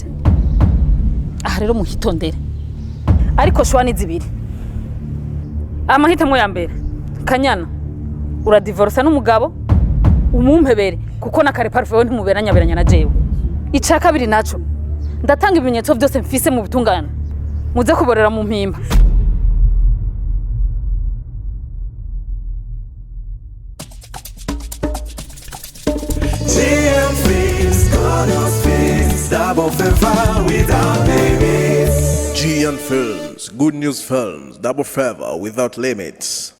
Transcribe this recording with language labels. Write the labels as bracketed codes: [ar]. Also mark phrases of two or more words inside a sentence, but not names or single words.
[rn] Aha rero muhitondere. Ariko shwani zibiri. Amahitamo ya mbere. Kanyana. Uradivorsa n'umugabo umumpebere kuko nakare parfait ntimuberanya na jewe. Ica kabiri naco ndatanga ibimenyetso byose mfise mu bitungana muze kuborera mu mpimba. [en] GM Films, God's Films, double favor without limits. GN Films, Good News Films, Double Favor Without Limits.